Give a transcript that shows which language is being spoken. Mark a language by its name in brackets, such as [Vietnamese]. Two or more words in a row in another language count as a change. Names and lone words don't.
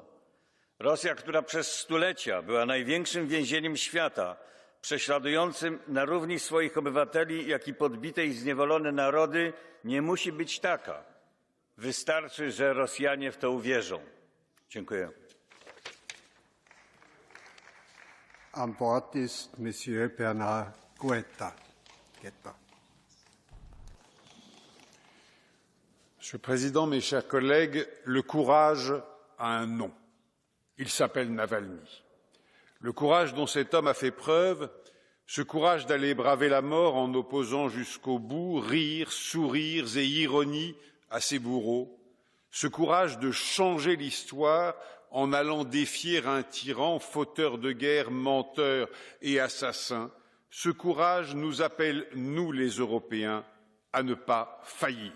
[Polish] Rosja, która przez stulecia była największym więzieniem świata, prześladującym na równi swoich obywateli, jak i podbite i zniewolone narody, nie musi być taka. Wystarczy, że Rosjanie w to uwierzą. Dziękuję. [German] Am Wort ist Monsieur Bernard Guetta. [French] Monsieur le Président, mes chers collègues, le courage a un nom. Il s'appelle Navalny. Le courage dont cet homme a fait preuve, ce courage d'aller braver la mort en opposant jusqu'au bout rires, sourires et ironies à ses bourreaux, ce courage de changer l'histoire en allant défier un tyran, fauteur de guerre, menteur et assassin, ce courage nous appelle, nous les Européens, à ne pas faillir.